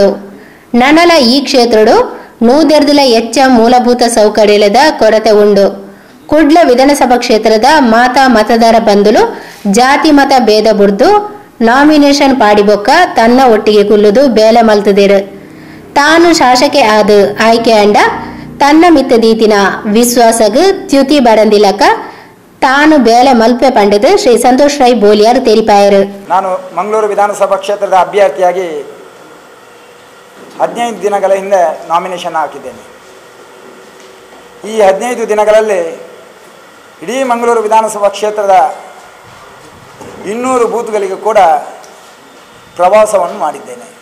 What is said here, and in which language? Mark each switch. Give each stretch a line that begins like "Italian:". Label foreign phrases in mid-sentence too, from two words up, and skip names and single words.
Tulu: ನನಲ ಈ ಕ್ಷೇತ್ರಡು ನೂದೆರ್ದುಲ ಹೆಚ್ಚ ಮೂಲಭೂತ ಸೌಕರ್ಯದ ಕೊರತೆ ಉಂಡು ಕುಡ್ಲ ವಿಧಾನಸಭಾ ಕ್ಷೇತ್ರದ ಮಾತಾ ಮತದಾರ ಬಂಧುಲು ಜಾತಿ ಮತ ಭೇದ ಬುಡ್ದು ನಾಮಿನೇಷನ್ ಪಾಡಿಬೊಕ್ಕ ತನ್ನ ಒಟ್ಟಿಗೆ ಕುಲ್ಲುದು ಬೇಲೆ ಮಲ್ತದೇರು ತಾನು ಶಾಸಕೆ ಆದ ಆಯ್ಕೆ ಅಂಡ ತನ್ನ ಮಿತ್ತದೀತಿನ ವಿಶ್ವಾಸಗ್ ತ್ಯುತಿ ಬರಂದಿಲಕ ತಾನು ಬೇಲೆ ಮಲ್ಪೆ ಪಂಡದು ಶ್ರೀ ಸಂತೋಷ್ ರೈ ಬೋಲಿಯಾರ್ ತೆರಿಪಾಯರು.
Kannada: ನಾನು ಮಂಗಳೂರು ವಿಧಾನಸಭಾ ಕ್ಷೇತ್ರದ ಅಭ್ಯರ್ಥಿಯಾಗಿ 15 ದಿನಗಳ ಹಿಂದೆ ನಾಮಿನೇಷನ್ ಹಾಕಿದ್ದೇನೆ. ಈ 15 ದಿನಗಳಲ್ಲಿ ಇಡೀ ಮಂಗಳೂರು ವಿಧಾನಸಭಾ ಕ್ಷೇತ್ರದ 200 ಬೂತ್ಗಳಿಗೆ ಕೂಡ ಪ್ರವಾಸವನ್ನು ಮಾಡಿದ್ದೇನೆ.